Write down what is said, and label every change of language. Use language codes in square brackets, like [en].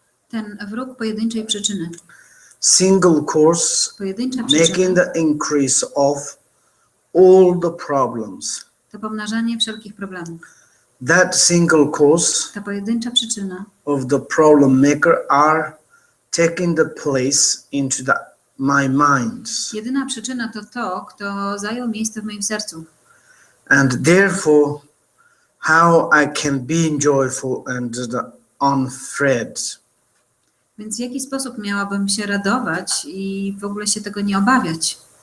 [pl] Ten wróg pojedynczej przyczyny. [en] Single cause, [pl] pojedyncza przyczyna, [en] making the increase of all the problems. [pl] To pomnażanie wszelkich problemów. [en] That single cause [pl] ta pojedyncza przyczyna [en] of the problem maker are taking the place into my mind. [pl] Jedyna przyczyna to to, kto zajął miejsce w moim sercu. [en] And therefore, how I can be joyful and unafraid. [pl] Więc w jaki sposób miałabym się radować i w ogóle się tego nie obawiać?